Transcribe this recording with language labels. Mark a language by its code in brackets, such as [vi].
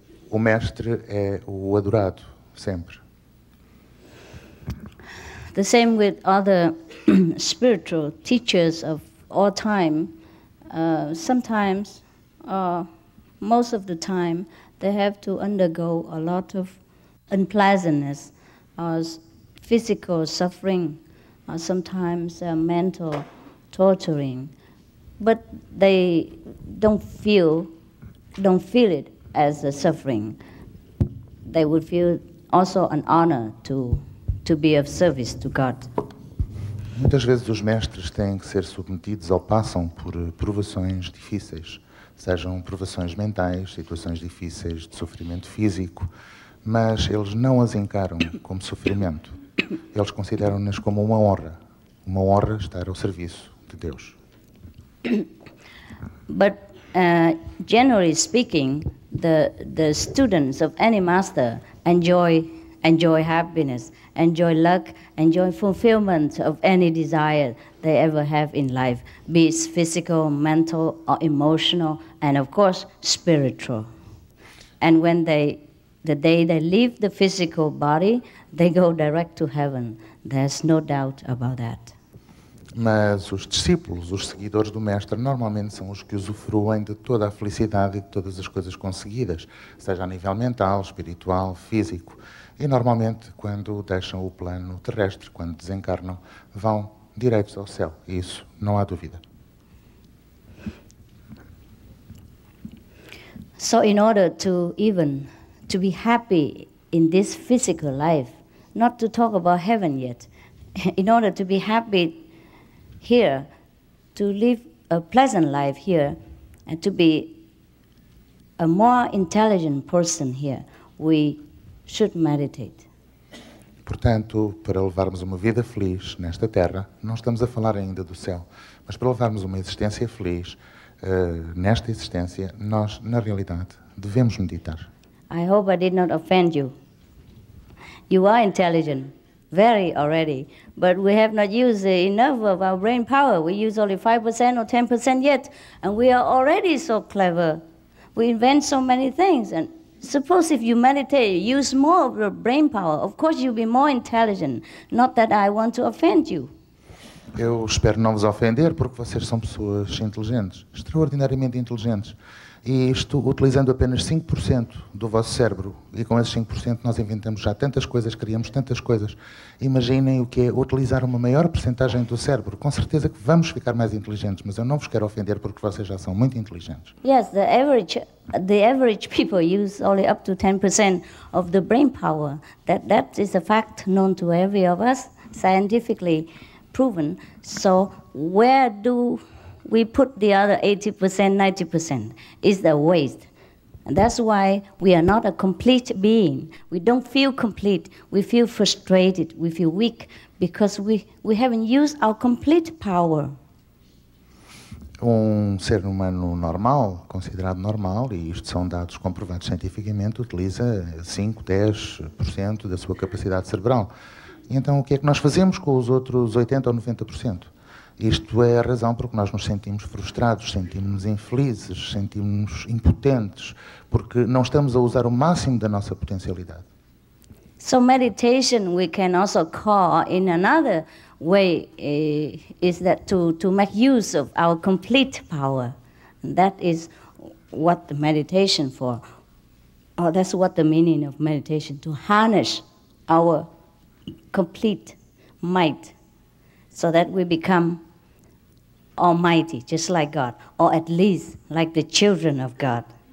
[pt] O mestre é o adorado, sempre. [en] The same with other spiritual teachers of all time. Sometimes, most of the time, they have to undergo a lot of unpleasantness, physical suffering, sometimes mental torturing, but they don't feel it as a suffering. They would feel also an honor to be of service to God. [pt] Muitas vezes os mestres têm que ser submetidos ou passam por provações difíceis, sejam provações mentais, situações difíceis de sofrimento físico, mas eles não as encaram como sofrimento. Eles consideram-nas como uma honra estar ao serviço de Deus. [en] But generally speaking, the students of any master enjoy happiness, enjoy luck, enjoy fulfillment of any desire they ever have in life, be it physical, mental, or emotional, and of course, spiritual. And when the day they leave the physical body, they go direct to heaven. There's no doubt about that. [pt] Mas os discípulos, os seguidores do mestre, normalmente são os que usufruem de toda a felicidade e de todas as coisas conseguidas, seja a nível mental, espiritual, físico. E normalmente, quando deixam o plano terrestre, quando desencarnam, vão direitos ao céu. E isso não há dúvida. [en] So in order to be happy in this physical life, not to talk about heaven yet, in order to be happy here, to live a pleasant life here, and to be a more intelligent person here, we should meditate. [pt] Portanto, para levarmos uma vida feliz nesta terra, não estamos a falar ainda do céu, mas para levarmos uma existência feliz nesta existência, nós, na realidade, devemos meditar. [en] I hope I did not offend you. You are intelligent, very already, but we have not used enough of our brain power. We use only 5% or 10% yet, and we are already so clever. We invent so many things, and suppose if you meditate, use more of your brain power, of course you'll be more intelligent. Not that I want to offend you. [pt] Eu espero não vos ofender, porque vocês são pessoas inteligentes, extraordinariamente inteligentes. E isto utilizando apenas 5% do vosso cérebro. E com esses 5% nós inventamos já tantas coisas, criamos tantas coisas. Imaginem o que é utilizar uma maior percentagem do cérebro. Com certeza que vamos ficar mais inteligentes, mas eu não vos quero ofender porque vocês já são muito inteligentes. [en] Yes, the average people use only up to 10% of the brain power. That is a fact known to every of us scientifically. proven. So where do we put the other 80%, 90%? Is the waste. And that's why we are not a complete being. We don't feel complete. We feel frustrated. We feel weak because we haven't used our complete power. [pt] Ser humano normal, considerado normal, e isto são dados comprovados cientificamente, utiliza 5, 10% da sua capacidade cerebral. E então o que é que nós fazemos com os outros 80% ou 90%? Isto é a razão por que nós nos sentimos frustrados, sentimos-nos infelizes, sentimos-nos impotentes, porque não estamos a usar o máximo da nossa potencialidade. [en] So meditation we can also call in another way is that to make use of our complete power. And that is what the meditation for. Or that's what the meaning of meditation, to harness our complete might so that we become almighty, just like God, or at least like the children of God.